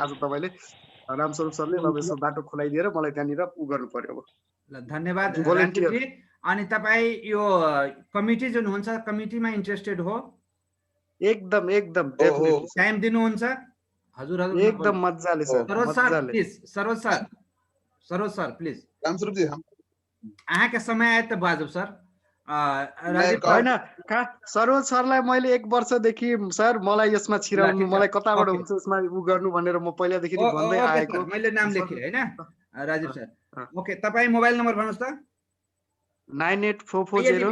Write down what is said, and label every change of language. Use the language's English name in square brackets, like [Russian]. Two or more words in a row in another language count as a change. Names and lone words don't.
[Nepali] आज तपाईले रामस्वरूप सरले अब यसो बाटो खोलाइदिएर मलाई त्यहाँनिर उ गर्नु पर्यो। अब धन्यवाद राजीव जी। अनि तपाई यो कमिटी जुन हुन्छ कमिटीमा इन्ट्रेस्टेड हो? एकदम एकदम डेफिनेटली। टाइम दिनुहुन्छ? हजुर एकदम मज्जाले सर, मज्जाले। प्लिज सरोज सर प्लिज। रामस्वरूप जी [Maithili] अहाँ के समय आए त बाजू सर। [Nepali] हैन सरोज सरलाई मैले 1 वर्षदेखि सर मलाई यसमा छिराउनु, मलाई कताबाट हुन्छ यसमा उ गर्नु भनेर म पहिलादेखि नै भन्दै आएको। मैले नाम लेखे हैन राजीव सर। ओके, तपाई [English] mobile number [Nepali] भन्नुस् त। 984440।